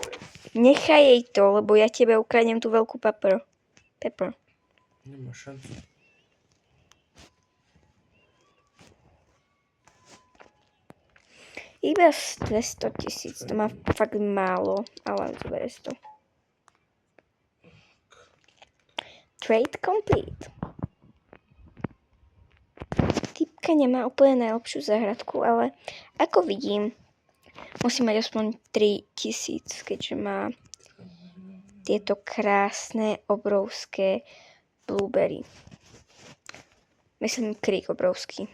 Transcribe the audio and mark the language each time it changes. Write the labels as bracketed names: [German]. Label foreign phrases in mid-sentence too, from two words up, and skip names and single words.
[Slovak] Nechaj jej to, lebo ja tebe ukradnem tú veľkú pepper. Nemá šancu. Iba 200 000, to má fakt málo, ale zober si to. [English] Trade complete. [Slovak] Typka nemá úplne najlepšiu záhradku, ale ako vidím, musí mať aspoň 3000, keďže má tieto krásne, obrovské blueberry. Myslím, krík obrovský.